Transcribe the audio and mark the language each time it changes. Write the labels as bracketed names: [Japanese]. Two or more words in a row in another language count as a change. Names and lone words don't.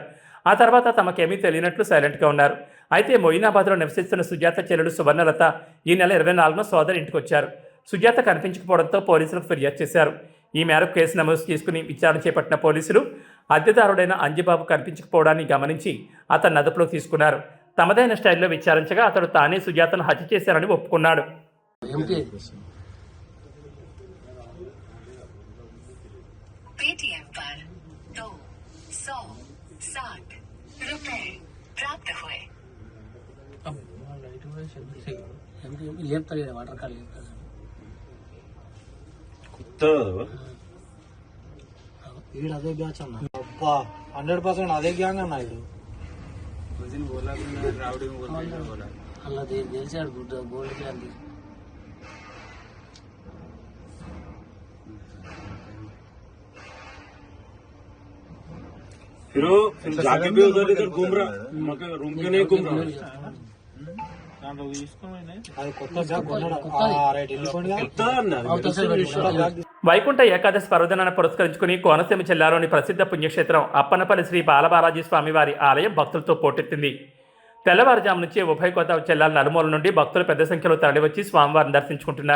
[Telugu] ఆ తర్వాత తమకేమీ తెలియనట్లు సైలెంట్గా ఉన్నారు. అయితే మొయినాబాద్లో నివసిస్తున్న సుజాత చెల్లెలు సువర్ణలత ఈ నెల 24న సోదరి ఇంటికి వచ్చారు. సుజాత కనిపించకపోవడంతో పోలీసులకు ఫిర్యాదు చేశారు. ఈ మేరకు కేసు నమోదు చేసుకుని విచారణ చేపట్టిన పోలీసులు అద్దెదారుడైన అంజిబాబు కనిపించకపోవడాన్ని గమనించి అతన్ని అదుపులోకి తీసుకున్నారు. తమదైన స్టైల్లో విచారించగా అతడు తానే సుజాతను హత్య చేశారని ఒప్పుకున్నాడు. [Hindi] पेटीएम पर 260 रुपए प्राप्त हुए। [Telugu] వాటర్ కాల్ ఈడు అదే బ్యాచ్ అన్న. 100% అదే గ్యాంగ్ అన్న. ఈడు అలా తెలిసాడు గోల్డ్ గ్యాంగ్. [Hindi] फिर जाके भी उधर इधर घूम रहा, मगर रूम के नहीं घूम रहा। [Telugu] అది కొత్త బ్యాగ్ కొన్నాడు. రైట్ వెళ్ళిపోయింది. వైకుంఠ ఏకాదశి పర్వదినాన్ని పురస్కరించుకుని కోనసీమ జిల్లాలోని ప్రసిద్ధ పుణ్యక్షేత్రం అప్పనపల్లి శ్రీ బాలబాలాజీ స్వామివారి ఆలయం భక్తులతో పోటెత్తింది. తెల్లవారుజాము నుంచి ఉభయ గోదావరి జిల్లాల నలుమూల నుండి భక్తులు పెద్ద సంఖ్యలో తరలివచ్చి స్వామివారిని దర్శించుకుంటున్నారు.